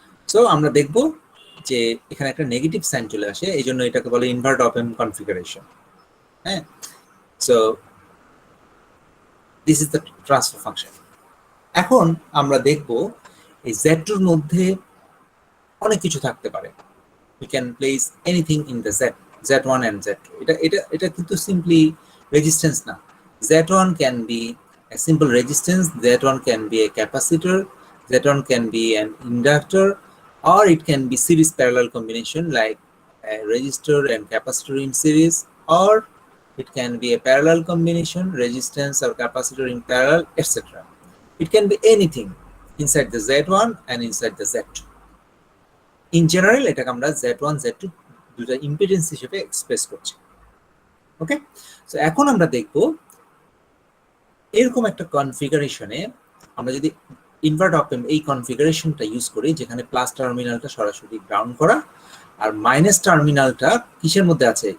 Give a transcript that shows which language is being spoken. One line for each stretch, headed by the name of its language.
Bangla: So আমরা দেখব যে এখানে একটা নেগেটিভ সাইন চলে আসে, এই জন্য এটাকে বলে ইনভার্ট op-amp কনফিগারেশন।
English: হ্যাঁ, so this is the transfer function.
Bangla: এখন আমরা দেখব এই Z2 এর মধ্যে অনেক কিছু থাকতে পারে।
English: we can place anything in the Z1 and Z2.
Bangla: এটা কিন্তু simply resistance না।
English: Z1 can be a simple resistance, Z1 can be a capacitor, Z1 can be an inductor, or it can be series parallel combination like a resistor and capacitor in series, or it can be a parallel combination, resistance or capacitor in parallel, etc. It can be anything inside the Z1 and inside the Z2.
Bangla: In general, এটাকে আমরা Z1, Z2 দুটো impedance হিসেবে express করছি, ওকে? So এখন আমরা দেখব এরকম একটা কনফিগারেশনে আমরা যদি ইনভার্ট op-amp এই কনফিগারেশনটা ইউজ করি, যেখানে প্লাস টার্মিনালটা সরাসরি গ্রাউন্ড করা আর মাইনাস টার্মিনালটা কিসের মধ্যে আছে?